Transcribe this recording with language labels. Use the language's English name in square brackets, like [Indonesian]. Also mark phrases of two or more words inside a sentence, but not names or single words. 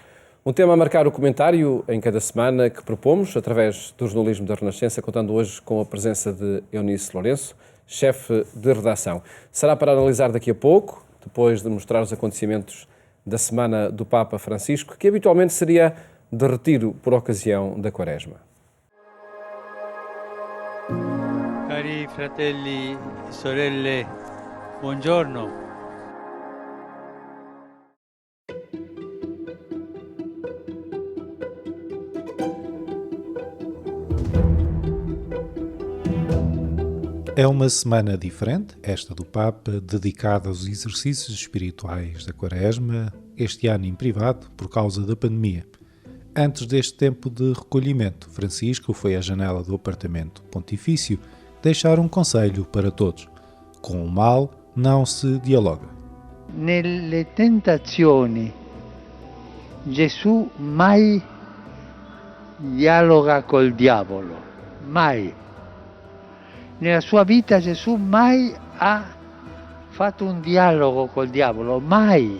[Portuguese] Um tema a marcar o comentário em cada semana que propomos, através do jornalismo da Renascença, contando hoje com a presença de Eunice Lourenço, chefe de redação. Será para analisar daqui a pouco, depois de mostrar os acontecimentos da Semana do Papa Francisco, que habitualmente seria de retiro por ocasião da Quaresma. [Italian] Cari fratelli e sorelle, buongiorno. [Portuguese] É uma semana diferente, esta do Papa, dedicada aos exercícios espirituais da Quaresma, este ano em privado, por causa da pandemia. Antes deste tempo de recolhimento, Francisco foi à janela do apartamento pontifício deixar um conselho para todos. Com o mal não se dialoga. [Italian] Nelle tentazioni Gesù mai dialoga col diavolo, mai. Nella sua vita Gesù mai ha fatto un dialogo col diavolo, mai.